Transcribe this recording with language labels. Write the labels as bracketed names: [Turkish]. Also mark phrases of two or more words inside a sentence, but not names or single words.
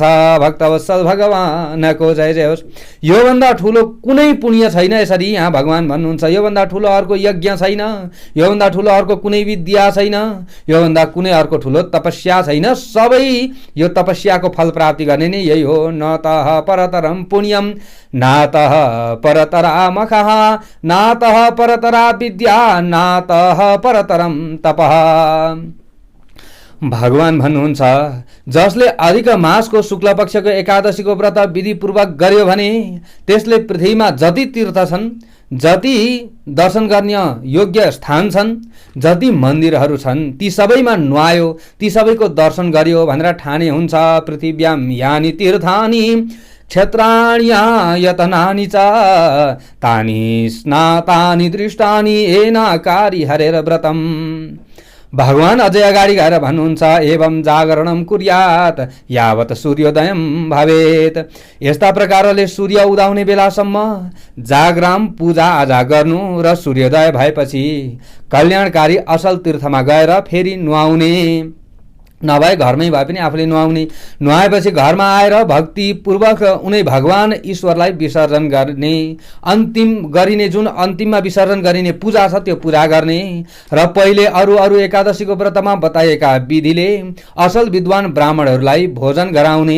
[Nepali] भक्तवत्सल भगवानको जय जय होस्। योभन्दा ठुलो कुनै पुण्य छैन, यसरी यहाँ भगवान भन्नुहुन्छ। योभन्दा ठुलो अर्को यज्ञ छैन, योभन्दा ठुलो अर्को कुनै विद्या छैन, योभन्दा कुनै अर्को ठुलो तपस्या छैन। सबै यो तपस्याको फल प्राप्ति गर्ने नै यही हो। [Sanskrit] न तः परतरम पुण्यम नातः परतरा मखः नातः परतरा विद्या नातः परतरम तपः। [Nepali] भगवान भन्नुहुन्छ, जसले अधिक मासको शुक्ल पक्षको एकादशीको व्रत विधिपूर्वक गर्यो भने त्यसले पृथ्वीमा जति तीर्थ छन्, जति दर्शन गर्ने योग्य स्थान छन्, जति मन्दिरहरू छन्, ती सबैमा नुहायो, ती सबैको दर्शन गर्यो भनेर ठाने हुन्छ। [Sanskrit] पृथिव्याम यानि तीर्थानि क्षेत्राण्यतनानि च तानि स्नातानि दृष्टानि एनाकारि हरेर व्रतम। [Nepali] भगवान अझै अगाडि गएर भन्नुहुन्छ, [Sanskrit] एवं जागरणम कुर्यात यावत सूर्योदयम भवेत। [Nepali] यस्ता प्रकारले सूर्य उदाउने बेलासम्म जागराम पूजा आजा गर्नु र सूर्योदय भएपछि कल्याणकारी असल तीर्थमा गएर फेरि नुहाउने, नभए घरमै भए पनि आफूले नुहाउने। नुहाएपछि घरमा आएर भक्तिपूर्वक उनै भगवान ईश्वरलाई विसर्जन गर्ने, अन्तिम गरिने जुन अन्तिममा विसर्जन गरिने पूजा छ त्यो पूजा गर्ने र पहिले अरू एकादशीको व्रतमा बताइएका विधिले असल विद्वान ब्राह्मणहरूलाई भोजन गराउने।